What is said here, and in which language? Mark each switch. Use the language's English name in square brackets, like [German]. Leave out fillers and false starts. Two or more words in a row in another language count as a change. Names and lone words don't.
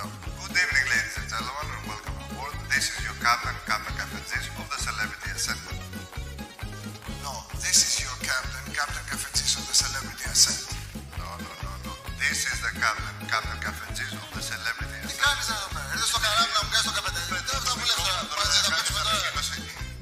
[English] Good evening, ladies and gentlemen, and welcome aboard. This is your captain, Captain Cafetzis of the Celebrity Ascent. No, this is your captain, Captain Cafetzis of the Celebrity Ascent. No. This is the captain, Captain Cafetzis of the Celebrity Ascent. [Greek] Τι κάνεις εδώ πέρα, ήρθες στο καράβι να μου κάνεις το καφετέρι. Αυτά που λες τώρα,